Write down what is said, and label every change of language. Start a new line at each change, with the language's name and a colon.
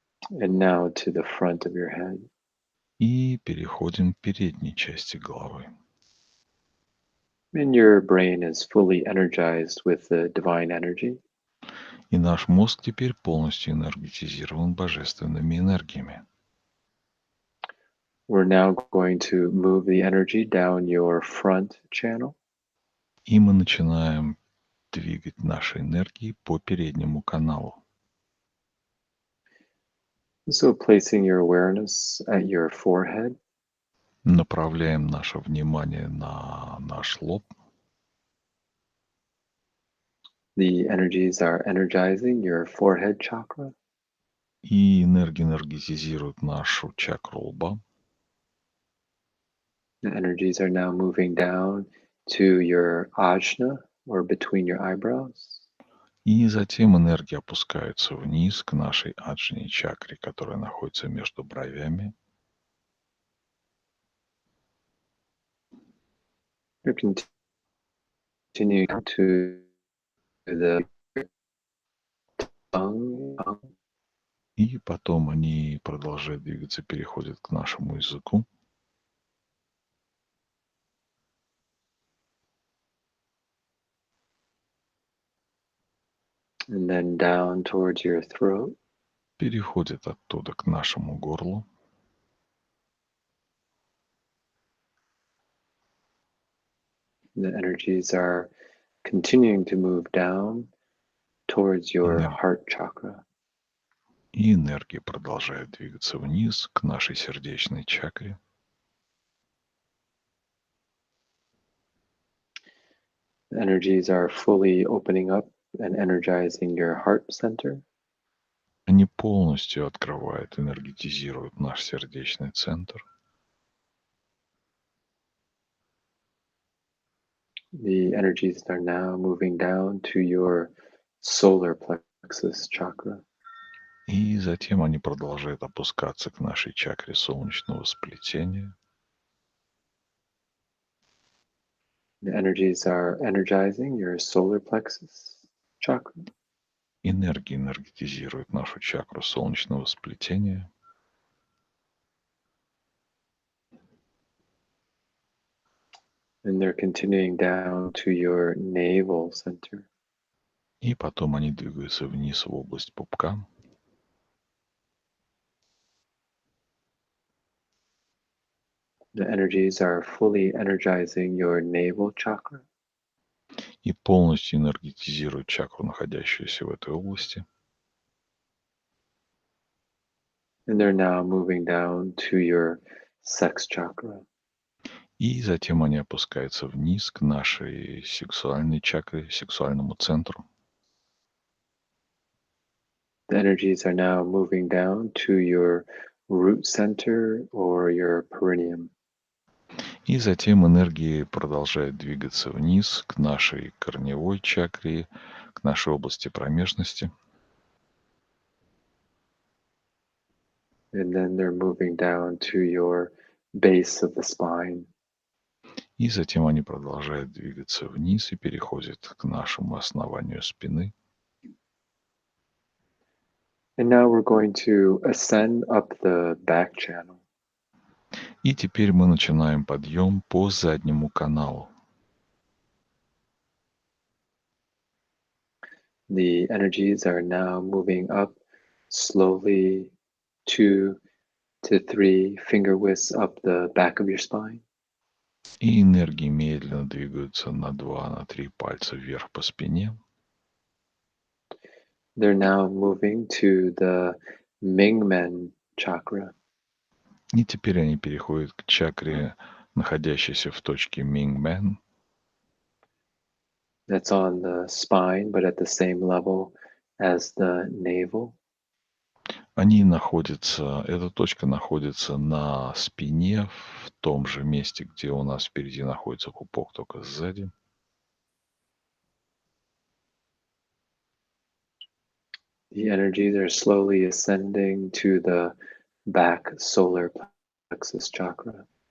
English: And now to the front of your head.
Russian: и переходим к передней части головы.
English: And your brain is fully energized with the divine energy.
Russian: И наш мозг теперь полностью энергетизирован божественными энергиями.
English: We're now going to move the energy down your front channel.
Russian: И мы начинаем двигать наши энергии по переднему каналу.
English: So placing your awareness at your forehead.
Russian: Направляем наше внимание на наш лоб.
English: The energies are energizing your forehead chakra.
Russian: И энергия энергетизирует нашу чакру лба.
English: The energies are now moving down to your ajna or between your eyebrows.
Russian: И затем энергия опускается вниз к нашей аджне чакре, которая находится между бровями.
English: You're continuing to the tongue,
Russian: И потом они продолжают двигаться, переходят к нашему языку.
English: and then down towards your throat.
Russian: Переходят оттуда к нашему горлу.
English: The energies are continuing to move down towards your
Russian: Энер-
English: heart chakra.
Russian: И энергия продолжает двигаться вниз к нашей сердечной чакре.
English: The energies are fully opening up and energizing your heart center.
Russian: Они полностью открывают, энергетизируют наш сердечный центр.
English: The energies are now moving down to your solar plexus chakra.
Russian: И затем они продолжают опускаться к нашей чакре солнечного сплетения.
English: The energies are energizing your solar plexus chakra.
Russian: Энергия энергетизирует нашу чакру солнечного сплетения.
English: And they're continuing down to your navel center.
Russian: И потом они двигаются вниз в область пупка.
English: The energies are fully energizing your navel chakra.
Russian: И полностью энергетизируют чакру, находящуюся в этой области.
English: And they're now moving down to your sex chakra.
Russian: И затем они опускаются вниз к нашей сексуальной чакре, сексуальному центру.
English: The energies are now moving down to your root center or your perineum.
Russian: И затем энергии продолжают двигаться вниз к нашей корневой чакре, к нашей области промежности.
English: And then they're moving down to your base of the spine.
Russian: И затем они продолжают двигаться вниз и переходят к нашему основанию спины.
English: And now we're going to ascend up the back channel.
Russian: И теперь мы начинаем подъем по заднему каналу.
English: The energies are now moving up slowly 2 to 3 finger widths up the back of your spine.
Russian: И энергии медленно двигаются на 2-3 пальца вверх по спине.
English: They're now moving to the Mingmen chakra.
Russian: И теперь они переходят к чакре, находящейся в точке Мингмен.
English: That's on the spine, but at the same level as the navel.
Russian: Они находятся, эта точка находится на спине, в том же месте, где у нас впереди находится пупок, только сзади.
English: The energies are slowly ascending to the back solar plexus chakra.